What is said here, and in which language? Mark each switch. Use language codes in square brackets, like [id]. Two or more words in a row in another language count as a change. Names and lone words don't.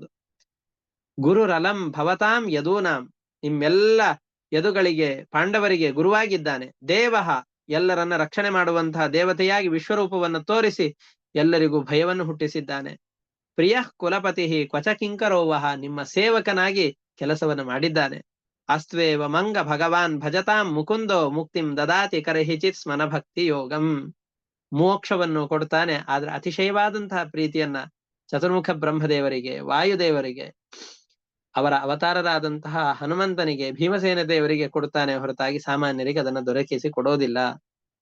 [sa] ಗುರುರಲಂ ಭವತಾಂ ಯದೂನಾಂ, [kn] ನಿಮ್ಮೆಲ್ಲ ಯದುಗಳಿಗೆ, ಪಾಂಡವರಿಗೆ ಗುರುವಾಗಿದ್ದಾನೆ. ದೇವಃ, ಎಲ್ಲರನ್ನ ರಕ್ಷಣೆ ಮಾಡುವಂತಹ ದೇವತೆಯಾಗಿ ವಿಶ್ವರೂಪವನ್ನು ತೋರಿಸಿ ಎಲ್ಲರಿಗೂ ಭಯವನ್ನು ಹುಟ್ಟಿಸಿದ್ದಾನೆ. [sa] ಪ್ರಿಯ ಕುಲಪತಿ ಕ್ವಚಕಿಂಕರೋವಹ, [kn] ನಿಮ್ಮ ಸೇವಕನಾಗಿ ಕೆಲಸವನ್ನು ಮಾಡಿದ್ದಾನೆ. [sa] ಅಸ್ತ್ವೇವ ಮಂಗ ಭಗವಾನ್ ಭಜತಾಂ ಮುಕುಂದೋ ಮುಕ್ತಿಂ ದದಾತಿ ಕರ್ಹಿಚಿತ್ ಸ್ಮನ ಭಕ್ತಿ ಯೋಗಂ. [kn] ಮೋಕ್ಷವನ್ನು ಕೊಡ್ತಾನೆ. ಆದ್ರೆ ಅತಿಶಯವಾದಂತಹ ಪ್ರೀತಿಯನ್ನ ಚತುರ್ಮುಖ ಬ್ರಹ್ಮದೇವರಿಗೆ, ವಾಯುದೇವರಿಗೆ, ಅವರ ಅವತಾರರಾದಂತಹ ಹನುಮಂತನಿಗೆ, ಭೀಮಸೇನ ದೇವರಿಗೆ ಕೊಡ್ತಾನೆ ಹೊರತಾಗಿ ಸಾಮಾನ್ಯರಿಗೆ ಅದನ್ನ ದೊರಕಿಸಿ ಕೊಡೋದಿಲ್ಲ.